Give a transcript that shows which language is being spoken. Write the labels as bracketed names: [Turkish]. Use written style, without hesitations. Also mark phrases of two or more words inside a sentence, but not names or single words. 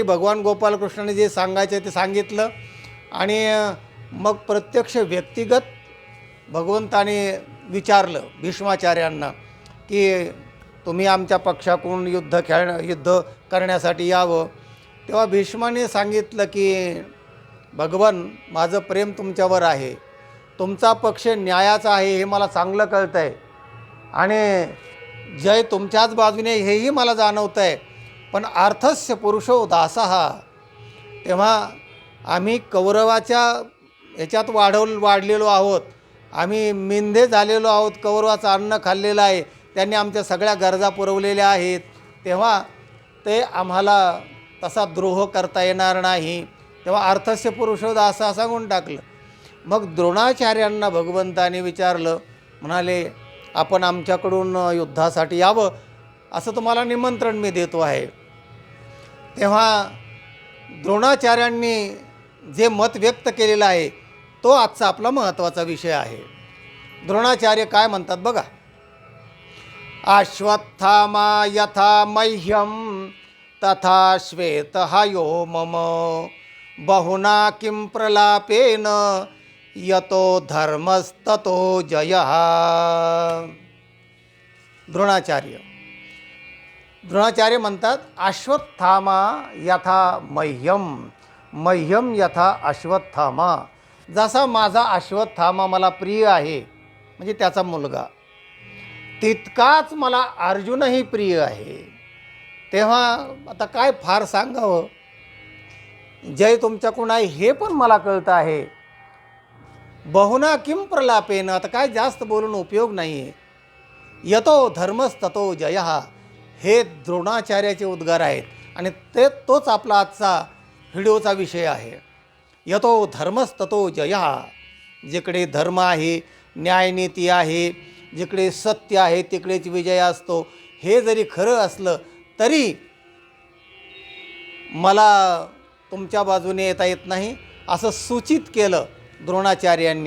[Marathi] भगवान गोपालकृष्णाने जे सांगायचं ते सांगितलं आणि मग प्रत्यक्ष व्यक्तिगत भगवंताने विचारलं भीष्माचार्यांना की तुम्ही आमच्या पक्षाकडून युद्ध करण्यासाठी यावं. तेव्हा भीष्माने सांगितलं की भगवान, माझं प्रेम तुमच्यावर आहे, तुमचा पक्ष न्यायाचा आहे हे मला चांगलं कळतं आहे आणि जय तुमच्याच बाजूने हेही मला जाणवतं आहे. [Sanskrit] पण अर्थस्य पुरुषो दासः, [Marathi] तेव्हा आम्ही कौरवाच्या ह्याच्यात वाढलेलो आहोत, आम्ही मिंधे झालेलो आहोत, कौरवाचं अन्न खाल्लेलं आहे, त्यांनी आमच्या सगळ्या गरजा पुरवलेल्या आहेत. तेव्हा ते आम्हाला तसा द्रोह करता येणार नाही. तेव्हा [Sanskrit] अर्थस्य पुरुषो दासः [Marathi] सांगून टाकलं. मग द्रोणाचार्यांना भगवंताने विचारलं, म्हणाले आपण आमच्याकडून युद्धासाठी यावं असं तुम्हाला निमंत्रण मी देतो आहे. तेव्हा द्रोणाचार्यांनी जे मत व्यक्त केलेलं आहे तो आजचा आपला महत्त्वाचा विषय आहे. द्रोणाचार्य काय म्हणतात बघा. [Sanskrit] अश्वत्थामा यथा मह्यम तथा श्वेतहायो मम बहुना किं प्रलापेन यतो धर्मस्ततो जयः. द्रोणाचार्य म्हणतात अश्वत्थामा यथा मह्यम यथा अश्वत्थामा. [Marathi] जसा माझा अश्वत्थामा मला प्रिय आहे, म्हणजे त्याचा मुलगा, तितकाच मला अर्जुनही प्रिय आहे. तेव्हा आता काय फार सांगावं, जय तुमच्याकडून आहे हे पण मला कळतं आहे. [Sanskrit] बहुना किं प्रलापेन, [Marathi] आता काय जास्त बोलून उपयोग नाही आहे. [Sanskrit] यतो धर्मस्ततो जयः, [Marathi] हे द्रोणाचार्याचे उद्गार आहेत आणि तोच आपला आजचा व्हिडिओचा विषय आहे. [Sanskrit] यतो धर्मस्ततो जयः, [Marathi] जिकडे धर्म आहे, न्यायनीती आहे, जिकडे सत्य आहे तिकडेच विजय असतो. हे जरी खरं असलं तरी मला तुमच्या बाजूने येता येत नाही असं सूचित केलं द्रोणाचार्यांनी.